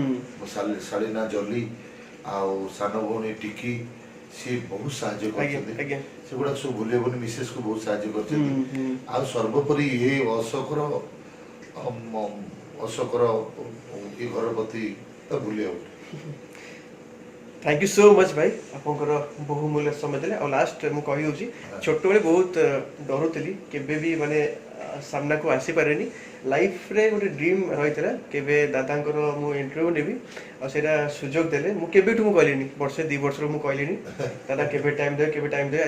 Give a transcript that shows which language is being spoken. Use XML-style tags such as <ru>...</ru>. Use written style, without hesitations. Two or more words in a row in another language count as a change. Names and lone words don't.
<or>ମୋ ଶାଳୀ ନା ଜଲି, ଆଉ ସାନ ଭଉଣୀ ଟିକି, ସିଏ ବହୁତ ସାହାଯ୍ୟ ଆଜ୍ଞା କରିଛନ୍ତି। ଆଜ୍ଞା ସେଗୁଡ଼ାକ ସବୁ ଭୁଲି ହେବନି, ମିସେସ୍କୁ ବହୁତ ସାହାଯ୍ୟ କରିଛନ୍ତି। ହୁଁ ଆଉ ସର୍ବୋପରି ଏ ଅଶୋକର ଏ ଘର ପ୍ରତି ତ ଭୁଲି ହେବନି।</or> <en>thank you so much</en> <or>ଭାଇ ଆପଣଙ୍କର ବହୁମୂଲ୍ୟ ସମୟ ଦେଲେ। और लास्ट ମୁଁ କହି ଦଉଛି, ଛୋଟବେଳେ ବହୁତ ଡରୁଥିଲି, କେବେ ବି ମାନେ ସାମ୍ନାକୁ ଆସିପାରେନି। ଲାଇଫରେ ଗୋଟେ ଡ୍ରିମ୍ ରହିଥିଲା, କେବେ ଦାଦାଙ୍କର ମୁଁ ଇଣ୍ଟରଭ୍ୟୁ ନେବି, ଆଉ ସେଇଟା ସୁଯୋଗ ଦେଲେ। ମୁଁ କେବେଠୁ ମୁଁ କହିଲିନି, ବର୍ଷେ 2 ବର୍ଷରୁ ମୁଁ କହିଲିନି ଦାଦା କେବେ ଟାଇମ୍ ଦେବେ, କେବେ ଟାଇମ୍ ଦେବେ।</or>